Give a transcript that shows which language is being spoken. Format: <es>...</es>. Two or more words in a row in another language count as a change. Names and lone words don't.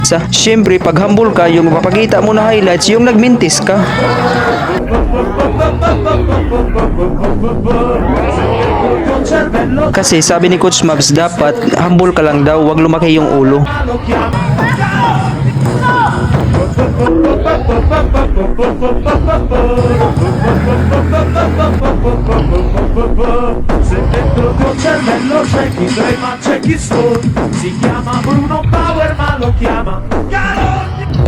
<tl>Siyempre, pag humble ka, yung mapapakita mo na highlights, yung nagmintis ka. Kasi sabi ni Coach Mabs, dapat humble ka lang daw, wag lumaki yung ulo.</tl> <it>Se dentro il tuo cervello c'è chi trema, c'è chi stone. Si chiama Bruno Power ma lo chiama Calogna.</it>